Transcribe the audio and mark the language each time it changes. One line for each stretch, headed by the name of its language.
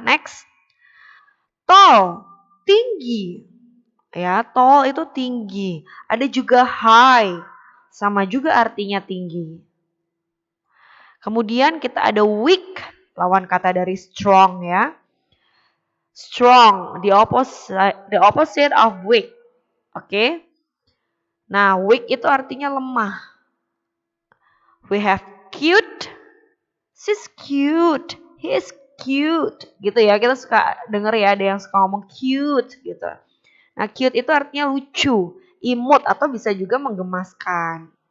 English: Next, tall, tinggi.
Indonesian: Ya, tall itu tinggi. Ada juga high, sama juga artinya tinggi. Kemudian kita ada weak, lawan kata dari strong ya.
English: Strong, the opposite of weak. Oke.
Indonesian: Nah, weak itu artinya lemah.
English: We have cute. She's cute. He is cute.
Indonesian: Gitu ya. Kita suka denger ya, ada yang suka ngomong cute gitu. Nah, cute itu artinya lucu, imut atau bisa juga menggemaskan.